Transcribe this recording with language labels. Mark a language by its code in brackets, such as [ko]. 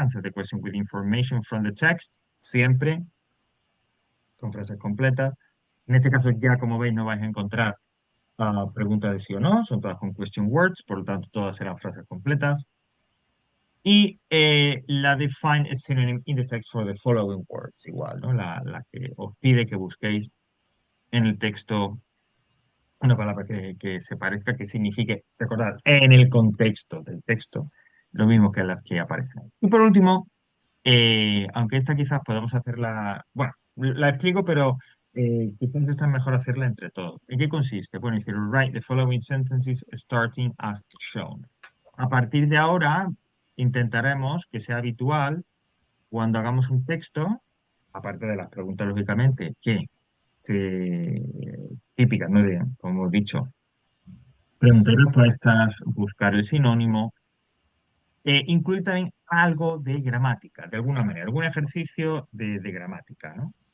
[en] Answer the question with information from the text. [es] Siempre con frases completas. En este caso ya, como veis, no vais a encontrar preguntas de sí o no. Son todas con question words. Por lo tanto, todas serán frases completas. Y la de [en] find a synonym in the text for the following words. [es] Igual, ¿no? La que os pide que busquéis en el texto una palabra que se parezca, que signifique, recordad, en el contexto del texto, lo mismo que las que aparecen ahí. Y por último, aunque esta quizás podamos hacerla, bueno, la explico, pero quizás esta es mejor hacerla entre todos. ¿En qué consiste? Bueno, decir, [en] write the following sentences starting as shown. [es] A partir de ahora, intentaremos que sea habitual cuando hagamos un texto, aparte de las preguntas, lógicamente, que se, típicas, ¿no? Como he dicho, preguntar respuestas, buscar el sinónimo, incluir también algo de gramática, de alguna manera, algún ejercicio de gramática, ¿no?